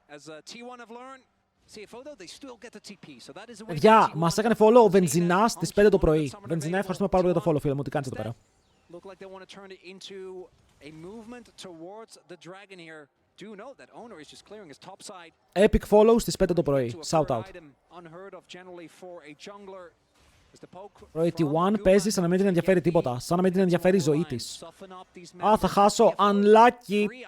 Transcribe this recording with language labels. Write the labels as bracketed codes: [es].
[en] As T1 have learned, CFO though, they still get the TP. So that is a way. [el] Παιδιά, μας έκανε follow ο Βενζινάς στις 5 το πρωί. Βενζινά, ευχαριστούμε πάρα πολύ για το follow, φίλε μου. Τι κάνεις εδώ πέρα? [en] Look like they want to turn it into a movement towards the dragon here. Do note that Owner is just clearing his top side. Epic follow [el] στις 5 το πρωί. [en] Shout out. Unheard of generally for a jungler. [el] Η T1 παίζει σαν να μην την ενδιαφέρει τίποτα. Σαν να μην την ενδιαφέρει η ζωή της. Α, θα χάσω. Unlucky.